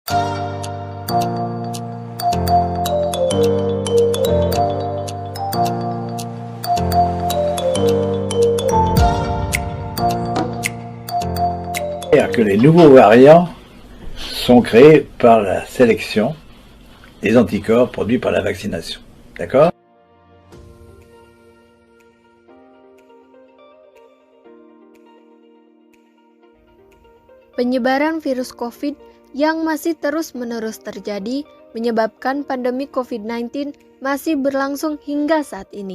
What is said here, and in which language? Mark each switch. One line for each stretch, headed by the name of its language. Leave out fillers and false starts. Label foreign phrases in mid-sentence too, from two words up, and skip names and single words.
French: Que les nouveaux variants sont créés par la sélection des anticorps produits par la vaccination. D'accord ?
Indonesian: Penyebaran virus COVID yang masih terus-menerus terjadi menyebabkan pandemi COVID-19 masih berlangsung hingga saat ini.